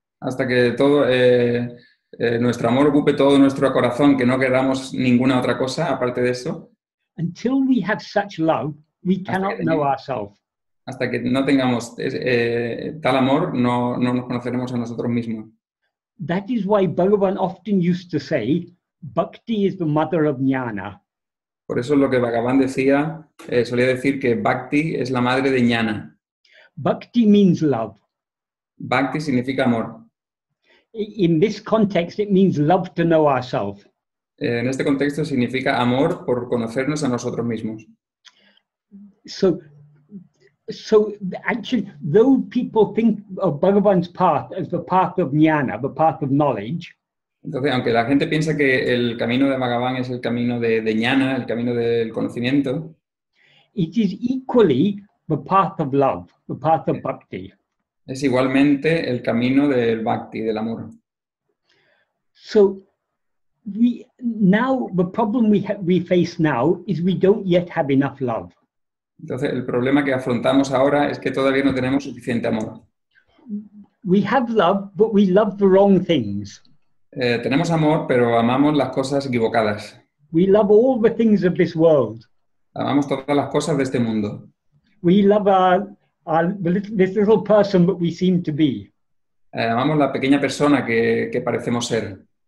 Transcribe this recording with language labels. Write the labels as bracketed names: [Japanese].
[Spanish] hasta que todo nuestro amor ocupe todo nuestro corazón, que no queramos ninguna otra cosa aparte de eso. [English] Until we have such love, we cannot know ourselves. [Spanish] Hasta que no tengamos tal amor, no nos conoceremos a nosotros mismos. [English] That is why Bhagavan often used to say, Bhakti is the mother of jnana. [Spanish] Por eso es lo que Bhagavan decía, solía decir que Bhakti es la madre de Jnana. [English] Bhakti means love. [Spanish] Bhakti significa amor. [English] In this context, it means love to know ourselves. [Spanish] En este contexto significa amor por conocernos a nosotros mismos. [English] So actually, though people think of Bhagavan's path as the path of jnana, the path of knowledge, [Spanish] Entonces, aunque la gente piensa que el camino de Bhagavan es el camino de Jnana, el camino del conocimiento, [English] it is equally the path of love, the path of bhakti. [Spanish] es igualmente el camino del Bhakti, del amor. [English] So the problem we face now is we don't yet have enough love. [Spanish] Entonces, el problema que afrontamos ahora es que todavía no tenemos suficiente amor. [English] We have love, but we love the wrong things. [Spanish] Tenemos amor, pero amamos las cosas equivocadas. [English] We love all the things of this world. [Spanish] Amamos todas las cosas de este mundo. [English] We love this little person that we seem to be. [Spanish] Amamos la pequeña persona que parecemos ser.